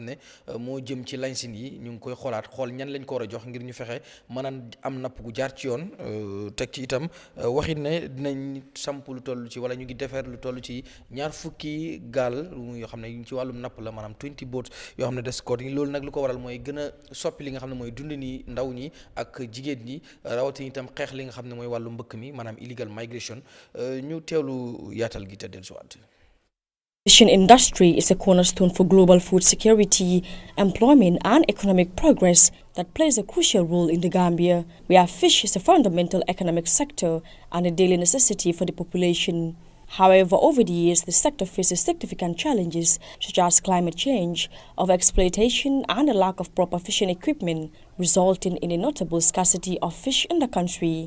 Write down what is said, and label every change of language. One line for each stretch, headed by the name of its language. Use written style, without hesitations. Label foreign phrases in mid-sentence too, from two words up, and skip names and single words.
Wolof: ne moo jëm ci licence yi ñu ngi koy xoolaat xool ñan lañ ko war a jox ngir ñu fexe mën a am napp gu jaar ci yoon teg ci itam waxit ne dinañ samp lu toll ci wala ñu ngi defar lu toll ci ñaar fukki gaal yoo xam ne ci wàllum napp la maanaam 20 boats yoo xam ne des ko loolu nag lu ko waral mooy gën a soppi li nga xam ne mooy dund ni ndaw ñi ak jigéen ñi rawatina itam xeex li nga xam ne mooy wàllu mbëkk mi maanaam
English: illegal migration
Wolof: ñu teewlu yaatal gi te dellusiwaat.
English: The fishing industry is a cornerstone for global food security, employment and economic progress that plays a crucial role in the Gambia, where fish is a fundamental economic sector and a daily necessity for the population. However, over the years, the sector faces significant challenges such as climate change, overexploitation and a lack of proper fishing equipment, resulting in a notable scarcity of fish in the country.